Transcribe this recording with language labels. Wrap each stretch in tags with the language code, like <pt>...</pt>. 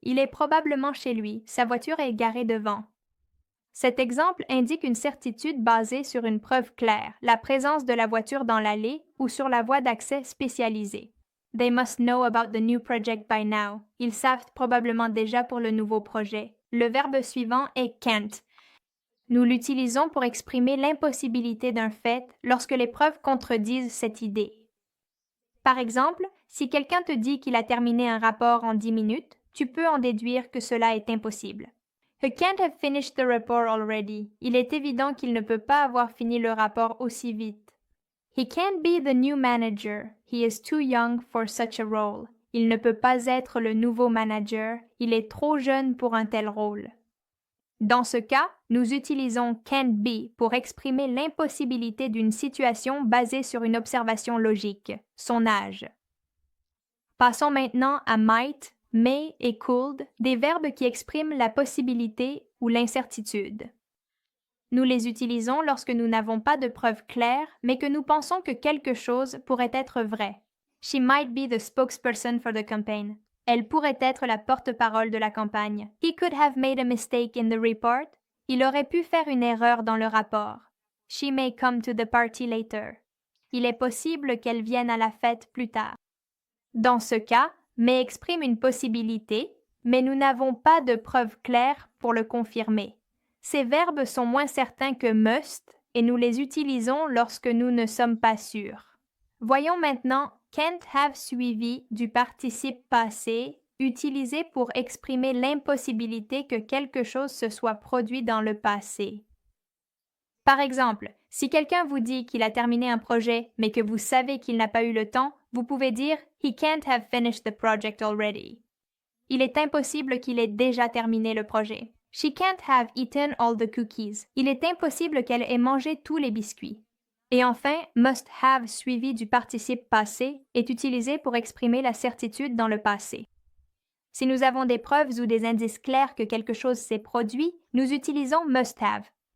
<fr>Il est probablement chez lui. Sa voiture est garée devant. Cet exemple indique une certitude basée sur une preuve claire, la présence de la voiture dans l'allée ou sur la voie d'accès spécialisée.</fr> <en>They must know about the new project by now.</en> <fr>Ils savent probablement déjà pour le nouveau projet. Le verbe suivant est can't. Nous l'utilisons pour exprimer l'impossibilité d'un fait lorsque les preuves contredisent cette idée. Par exemple, si quelqu'un te dit qu'il a terminé un rapport en 10 minutes, tu peux en déduire que cela est impossible.</fr> <en>He can't have finished the report already.</en> <fr>Il est évident qu'il ne peut pas avoir fini le rapport aussi vite.</fr> <en>He can't be the new manager. He is too young for such a role.</en> <fr>Il ne peut pas être le nouveau manager. Il est trop jeune pour un tel rôle. Dans ce cas, nous utilisons can't be pour exprimer l'impossibilité d'une situation basée sur une observation logique, son âge. Passons maintenant à might, may et could, des verbes qui expriment la possibilité ou l'incertitude. Nous les utilisons lorsque nous n'avons pas de preuves claires, mais que nous pensons que quelque chose pourrait être vrai.</fr> <en>She might be the spokesperson for the campaign.</en> <fr>Elle pourrait être la porte-parole de la campagne.</fr> <en>He could have made a mistake in the report.</en> <fr>Il aurait pu faire une erreur dans le rapport.</fr> <en>She may come to the party later.</en> <fr>Il est possible qu'elle vienne à la fête plus tard. Dans ce cas, may exprime une possibilité, mais nous n'avons pas de preuves claires pour le confirmer. Ces verbes sont moins certains que must et nous les utilisons lorsque nous ne sommes pas sûrs. Voyons maintenant can't have suivi du participe passé utilisé pour exprimer l'impossibilité que quelque chose se soit produit dans le passé. Par exemple, si quelqu'un vous dit qu'il a terminé un projet mais que vous savez qu'il n'a pas eu le temps, vous pouvez dire</fr> <en>He can't have finished the project already.</en> <fr>Il est impossible qu'il ait déjà terminé le projet.</fr> <en>She can't have eaten all the cookies.</en> <fr>Il est impossible qu'elle ait mangé tous les biscuits. Et enfin, must have suivi du participe passé est utilisé pour exprimer la certitude dans le passé. Si nous avons des preuves ou des indices clairs que quelque chose s'est produit, nous utilisons must have.</fr>